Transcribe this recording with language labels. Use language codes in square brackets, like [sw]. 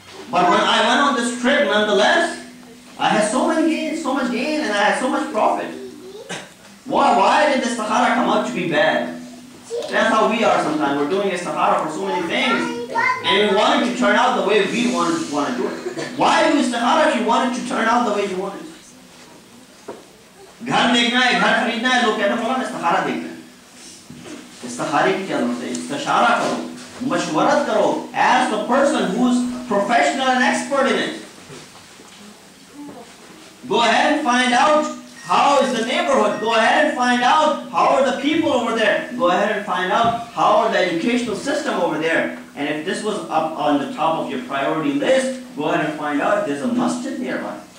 [en] But when I went on this trip, nonetheless, I had so much gain, and I had so much profit. Why did the istikhara come out to be bad? That's how we are sometimes. We're doing istikhara for so many things, and we want it to turn out the way we want to do it. Why do istikhara if you want it to turn out the way you want it? [ur] گھر دیکھنا ہے, گھر خریدنا ہے, لوگ کہتے ہیں مولانا استخارہ دیکھنا ہے. استخارے کی کیا ضرورت ہے؟ استشارہ کرو, مشورت کرو. [en] Ask the person who's professional and expert in it. Go ahead and find out how is the neighborhood. Go ahead and find out how are the people over there. Go ahead and find out how are the educational system over there. And if this was up on the top of your priority list, go ahead and find out if there's a masjid nearby.